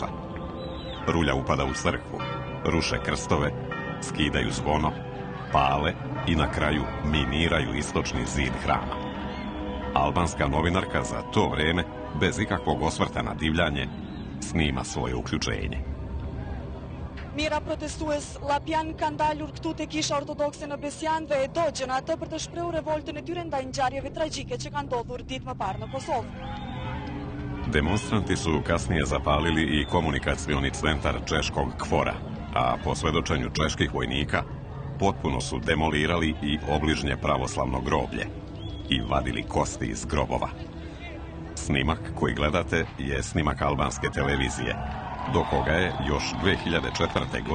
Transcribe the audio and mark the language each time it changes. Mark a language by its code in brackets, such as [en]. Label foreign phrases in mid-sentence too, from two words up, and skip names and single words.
[sr] Rulja upada u crkvu, ruše krstove, skidaju zvono, pale i na kraju miniraju istočni zid hrama. Albanska novinarka za to vreme, bez ikakvog osvrta na divljanje, snima svoje uključenje. [sq] Mira protestues llapjan kanë dalur këtu te Kisha Ortodokse në Besjan dhe e dogjën atë për të shprehur revoltën e tyre ndaj ngjarjeve tragjike që kanë ndodhur ditë më parë në Kosovë. [sr] Demonstranti su kasnije zapalili i komunikacioni centar češkog KFOR-a, a po svedočenju čeških vojnika potpuno su demolirali i obližnje pravoslavno groblje i vadili kosti iz grobova. Snimak koji gledate je snimak albanske televizije, do koga je još 2004.